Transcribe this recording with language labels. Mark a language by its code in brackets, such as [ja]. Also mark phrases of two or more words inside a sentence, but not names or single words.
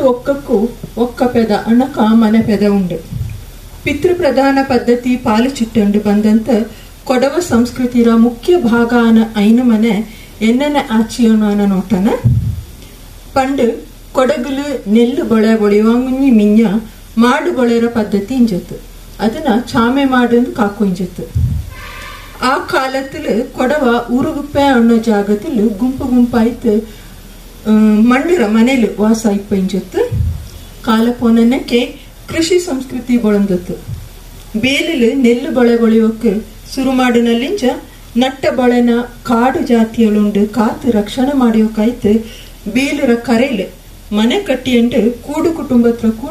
[kfa] ಒಕ್ಕಕ್ಕೂ ಒಕ್ಕ ಪೆದ ಅಣ್ಣಕ ಮನೆ ಪೆದ ಉಂಡು ಪಿತೃ ಪ್ರಧಾನ ಪದ್ಧತಿ ಪಾಲಿಚಿಟ್ಟುಂಡು ಬಂದಂತ ಕೊಡವ ಸಂಸ್ಕೃತಿರ ಮುಖ್ಯ ಭಾಗ ಆನ ಐನು ಮನೆ ಎನ್ನನೆ ಆಚಿಯೋಣ ನೋಟನ ಪಂಡು ಕೊಡಗಲು ನೆಲ್ಲು ಬೊಳೆ ಬೊಳೆಯುವಂಗಿ ಮಿಂಜ ಮಾಡು ಬೊಳೆರ ಪದ್ಧತಿ ಇಂಜತ್ತು ಅದನ್ನ ಚಾಮೆ ಮಾಡು ಕಾಕು ಇಂಜತ್ತು ಆ ಕಾಲದಲ್ಲಿ ಕೊಡವ ಊರುಗುಪ್ಪೆ ಅನ್ನೋ ಜಾಗದಲ್ಲಿ ಗುಂಪು ಗುಂಪಾಯ್ತು ಮಂಡರ ಮನೇಲಿ ವಾಸ ಇಪ್ಪ ಇಂಜತ್ತು ಕಾಲಪೋನಕ್ಕೆ ಕೃಷಿ ಸಂಸ್ಕೃತಿ ಬಳಂದತ್ತು ಬೇಲಿಲು ನೆಲ್ಲು ಬಳೆ ಬಳಿಯೋಕೆ ಶುರು ಮಾಡಿನಲ್ಲಿಂಚ ನಟ್ಟ ಬಳೆನ ಕಾಡು ಜಾತಿಯಳುಂಡು ಕಾತು ರಕ್ಷಣೆ ಮಾಡಿಯೋಕಾಯ್ತು ಬೇಲರ ಕರೆಲು ಮನೆ ಕಟ್ಟಿಯಂಡು ಕೂಡು ಕುಟುಂಬತ್ರ ಕೂಡ